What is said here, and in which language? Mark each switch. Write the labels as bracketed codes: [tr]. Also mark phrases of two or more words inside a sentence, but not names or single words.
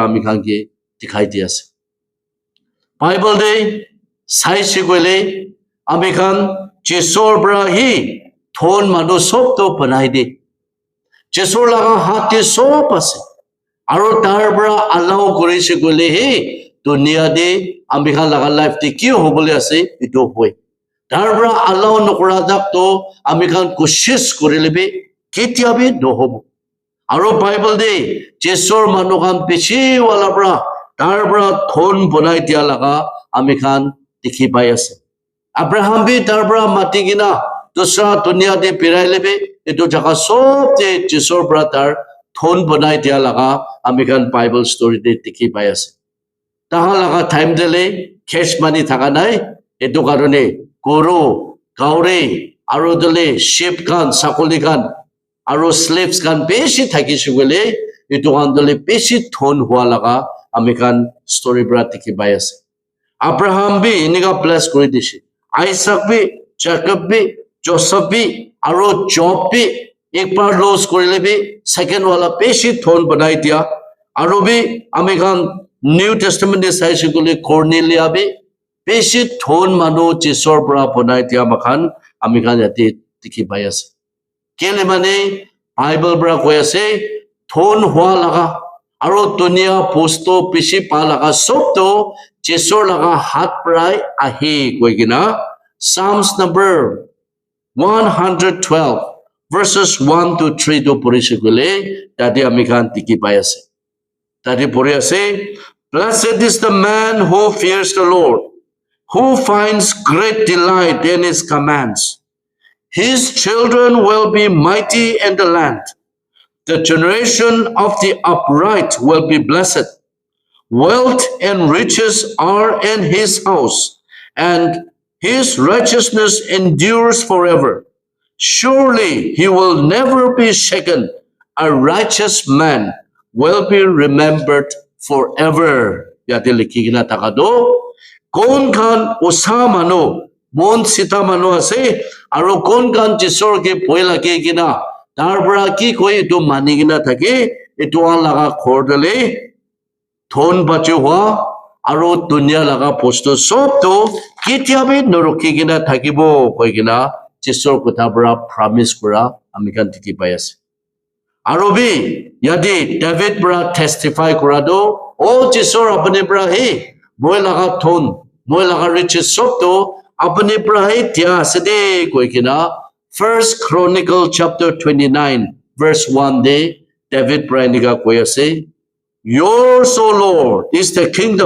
[nag] amikan ge dikhai di ase Bible de sai sigole amikan jesor bra hi thon mano sob to banai de jesor laga hati sob ase aro tar bra allow korise gole he dunia de amikan laga life te ki hobole ase itu hoy Darbra allow nokuradak to amikan kushish kurilebe kitiabi nohob. Aro Bible day jesor manukan pichi wala bra darbra thon bonai dia laga amikan dikhi pai ase. Abraham bi darbra mati gina dusra dunia de pirai lebe etu jaga sob de jesor bra dar thon bonai dia laga amikan Bible story de dikhi pai ase. Taha laga time dele [en] cash money [nag] thaka nai etu karone guru gaure aro dele sheep kan sakoli kan aro slaves kan beshi thakishu gole etu kan dele beshi thon hua laga amikan story bra dikhi pai ase. Abraham bi iniga bless kori dishi. Isaac bi, Jacob bi, Joseph bi, aro Job bi ek bar lose korile bi second wala beshi thon banai dia. Aro bi amikan New Testament de sai shigule Cornelia bi beshi thon manu jesor bra banai dia makhan amikan yate dikhi pai ase. Kele mane Bible bra koi ase thon hua laga aro dunia posto beshi pa laga sob to jesor laga hat prai ahi koi gina [en] Psalms number 112 verses 1 to 3 [nag] to puri shigule tadi amikan dikhi pai ase. [en] Tadi puri ase blessed is the man who fears the Lord, who finds great delight in his commands. His children will be mighty in the land. The generation of the upright will be blessed. Wealth and riches are in his house, and his righteousness endures forever. Surely he will never be shaken. A righteous man will be remembered forever. [nag] Yate likhi gina takado kon kan usa mano mon sita mano ase aro kon kan jisor ke poila ke gina darbra ki koi to mani gina thake etu laga khor dele thon bachu hua aro dunia laga posto sob to kitiabe norokhi gina thakibo koi gina jisor kotha bra promise kora amikan dikhi pai ase. Aro bi yadi David bra testify kora do o jisor apne bra he moi laga thon moi laga riches sob to apne bra he tia sede koi gina [en] First Chronicle chapter 29 verse 1 [nag] de David bra niga koi ase [en] yours, O Lord, is the kingdom.